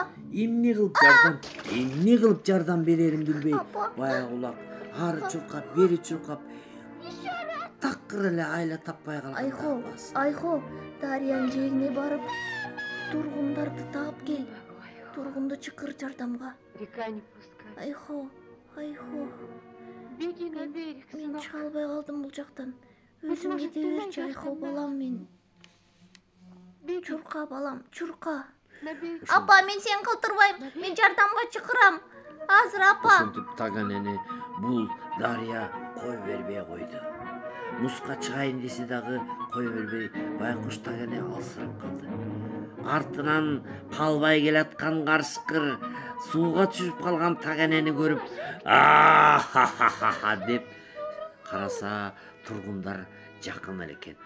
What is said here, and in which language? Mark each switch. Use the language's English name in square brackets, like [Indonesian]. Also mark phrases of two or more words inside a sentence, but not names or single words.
[Kyrgyz] Эмне кылып жардам берерин билбей, баягы улак ары чуркап, бери чуркап, такыр эле айла таппай калган. Айхо, дарыянын жээгине барып, тургундарды таап кел. Тургунду чакыр жардамга. [Russian] Река не пускай. [Kyrgyz] Айхо. [Russian] Беги на берег, [Kyrgyz] Мен сынок. чыга албай калдым бул жактан. Өзүң кете берчи, Айхо балам мен. [Russian] Беги [Kyrgyz] Чурка балам, чурка. [Russian] на берег. [Kyrgyz] Апа, мен сени калтырбайм. Мен жардамга чакырам. Азыр апа. Ошентип Таганени бул дарыя кой бербей койду. Музга чыгайын десе дагы кой бербей, Байкуш Тагане алсырап калды. Артынан калбай келаткан карышкыр сууга түшүп калган Таганени көрүп, ха деп караса тургундар жакын эле экен.